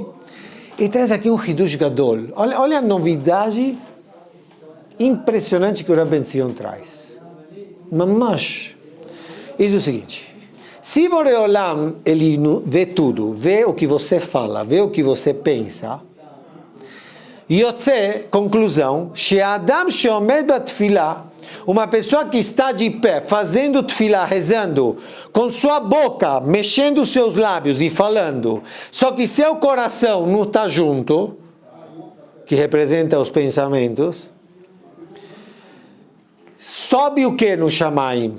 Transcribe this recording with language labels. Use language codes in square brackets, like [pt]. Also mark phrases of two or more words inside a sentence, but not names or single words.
[pt] E traz aqui um [he] חידוש גדול. [pt] Olha a novidade impressionante que o Rav Ben Zion traz. Mamash. Isso é o seguinte. Se Boreolam, ele vê tudo, vê o que você fala, vê o que você pensa, Yotze, conclusão, [he] שאדם שעומד בתפילה, [pt] uma pessoa que está de pé, fazendo tefilá, rezando, com sua boca, mexendo seus lábios e falando, só que seu coração não está junto, que representa os pensamentos, sobe o que no Shamaim?